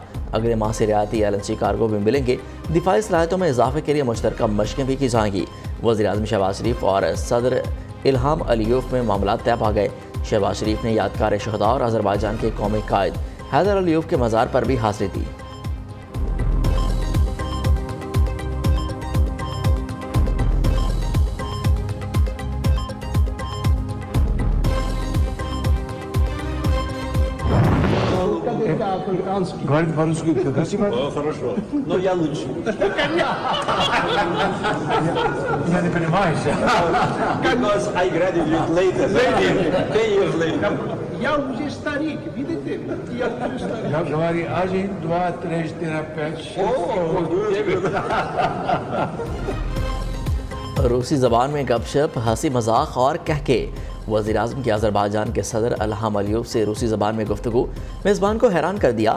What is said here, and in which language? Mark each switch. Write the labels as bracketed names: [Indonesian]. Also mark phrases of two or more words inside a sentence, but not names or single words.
[Urdu] اگلے ماہ سے رعایتی LNG کارگو بھی ملیں گے۔ دفاعی صلاحیتوں میں اضافے کے لیے مشترکہ مشقیں بھی کی جائیں گی. وزیرِ اعظم شہباز شریف اور صدر الہام علیوف میں معاملہ طے پا گئے. شہباز شریف نے یادگارِ شہدا اور آذربائیجان کے قومی قائد حیدر علیوف کے مزار پر بھی حاضری دی. [Russian] Говорит по-русски красиво? Хорошо, но я лучше. Я не понимаю. [English] Because I graduated later, 10 years later. [Russian] Я уже старик, видите? Я уже старик. Я говорю 1, 2, 3, 4, 5, 6. [Urdu] روسی زبان میں گپ شپ، ہنسی مذاق اور قہقہے۔ وزیرِ اعظم کی آذربائیجان کے صدر الہام علیوف سے روسی زبان میں گفتگو میزبان کو حیران کر دیا.